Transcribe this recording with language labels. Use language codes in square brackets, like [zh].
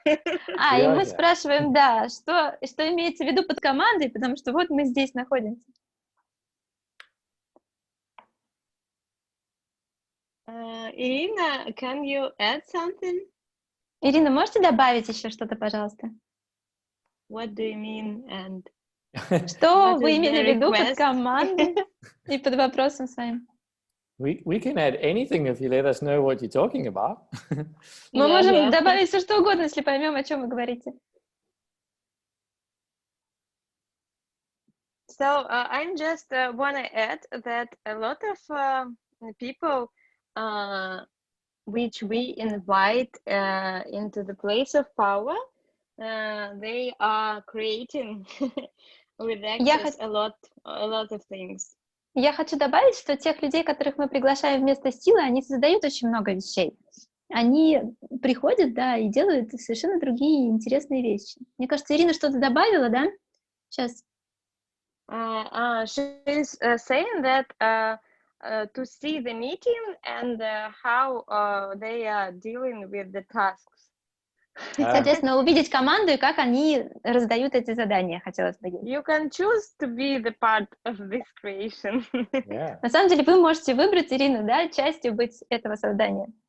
[ru] И мы спрашиваем, да, что имеется в виду под командой, потому что вот мы здесь находимся. [en] Irina, can you add something? [ru] Ирина, можете добавить еще что-то, пожалуйста? [en] What do you mean and [ru] Что вы имели в виду под командой и под вопросом своим? [en] We can add anything if you let us know what you're talking about. [ru] Мы можем добавить все, что угодно, если поймем, о чем вы говорите. [en] So I just want to add that a lot of people which we invite into the place of power, they are creating with access a lot of things. [ru] Я хочу добавить, что тех людей, которых мы приглашаем вместо силы, они создают очень много вещей. Они приходят, да, и делают совершенно другие интересные вещи. Мне кажется, Ирина что-то добавила, да? Сейчас. [en] She's saying that to see the meeting and how they are dealing with the tasks. [ru] Соответственно, увидеть команду и как они раздают эти задания, хотелось бы. [en] You can choose to be the part of this creation. Yeah. [ru] На самом деле, вы можете выбрать, Ирина, да, частью быть этого создания.